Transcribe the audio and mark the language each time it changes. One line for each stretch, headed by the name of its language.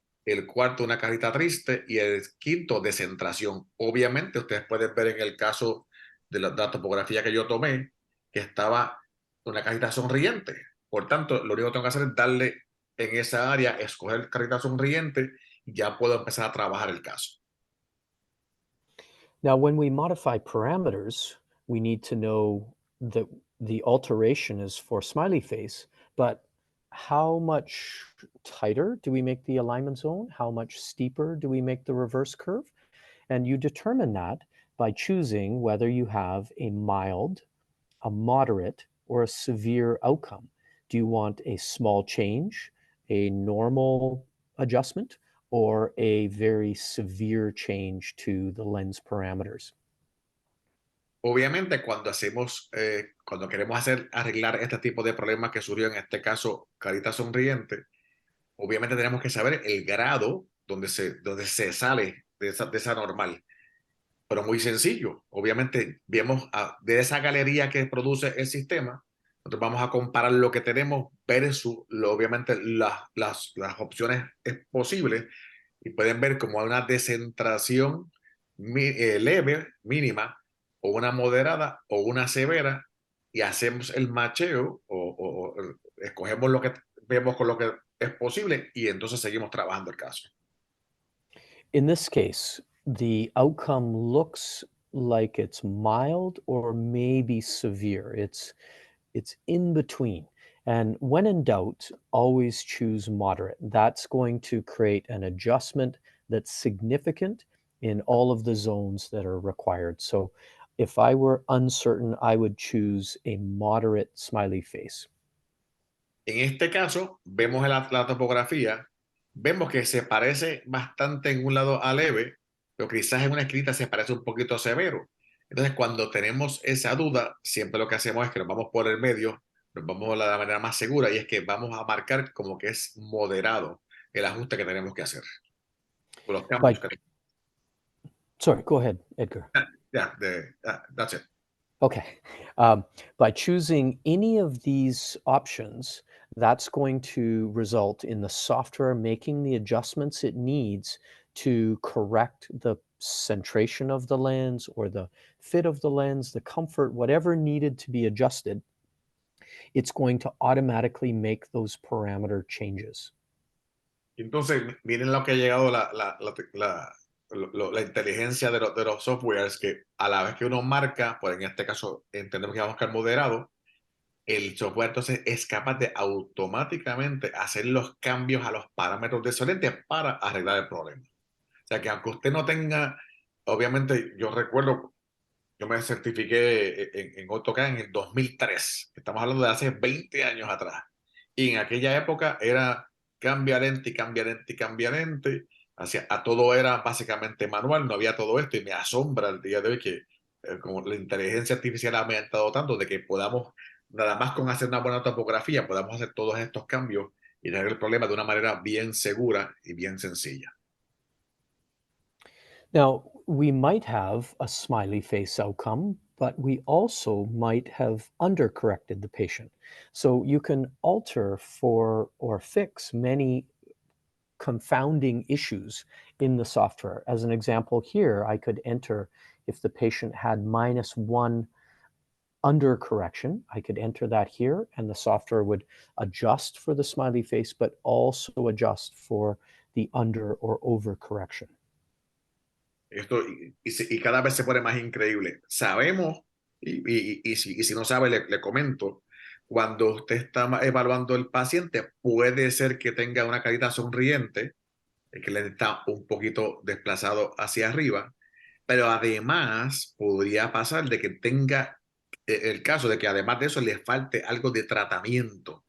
Spanish: El cuarto, una carita triste. Y el quinto, descentración. Obviamente, ustedes pueden ver en el caso de la topografía que yo tomé, que estaba una carita sonriente. Por tanto, lo único que tengo que hacer es darle en esa área, escoger carita sonriente, y ya puedo empezar a trabajar el caso.
English: Now, when we modify parameters, we need to know that the alteration is for smiley face, but how much tighter do we make the alignment zone? How much steeper do we make the reverse curve? And you determine that by choosing whether you have a mild, a moderate, or a severe outcome. Do you want a small change, a normal adjustment, or a very severe change to the lens parameters?
Spanish: Obviamente, cuando queremos arreglar este tipo de problemas que surgió en este caso, carita sonriente, obviamente tenemos que saber el grado donde se sale de esa normal. Pero muy sencillo. Obviamente, vemos de esa galería que produce el sistema, nosotros vamos a comparar lo que tenemos versus, obviamente, las opciones posibles y pueden ver como hay una descentración leve, mínima, o una moderada o una severa, y hacemos el macheo o escogemos lo que vemos con lo que es posible y entonces seguimos trabajando el caso.
English: In this case, the outcome looks like it's mild or maybe severe. It's in between. And when in doubt, always choose moderate. That's going to create an adjustment that's significant in all of the zones that are required. So if I were uncertain, I would choose a moderate smiley face.
Spanish: En este caso, vemos la topografía, vemos que se parece bastante en un lado a leve, pero quizás en una escrita se parece un poquito severo. Entonces, cuando tenemos esa duda, siempre lo que hacemos es que nos vamos por el medio, nos vamos de la manera más segura y es que vamos a marcar como que es moderado el ajuste que tenemos que hacer, o los cambios
English: By
Spanish: que tenemos.
English: sorry, go ahead, Edgar. That's it. Okay. By choosing any of these options, that's going to result in the software making the adjustments it needs to correct the centration of the lens or the fit of the lens, the comfort, whatever needed to be adjusted. It's going to automatically make those parameter changes.
Spanish: Entonces, miren lo que ha llegado la inteligencia de los softwares que a la vez que uno marca, pues en este caso entendemos que vamos a buscar moderado, el software entonces es capaz de automáticamente hacer los cambios a los parámetros de ese lente para arreglar el problema. O sea que aunque usted no tenga, obviamente yo recuerdo, yo me certifiqué en Ortho-k en el 2003, estamos hablando de hace 20 años atrás. Y en aquella época era cambia lente y cambia lente y cambia lente. A todo era básicamente manual, no había todo esto. Y me asombra el día de hoy que como la inteligencia artificial ha aumentado tanto de que podamos, nada más con hacer una buena topografía, podamos hacer todos estos cambios y tener el problema de una manera bien segura y bien sencilla.
English: Now, we might have a smiley face outcome, but we also might have undercorrected the patient. So you can alter for or fix many confounding issues in the software. As an example here, I could enter if the patient had -1 under correction, I could enter that here and the software would adjust for the smiley face, but also adjust for the under or over correction.
Spanish: Esto, y cada vez se pone más increíble. Sabemos, y si no sabe, le comento, cuando usted está evaluando el paciente, puede ser que tenga una carita sonriente, que le está un poquito desplazado hacia arriba, pero además podría pasar de que tenga el caso de que además de eso le falte algo de tratamiento.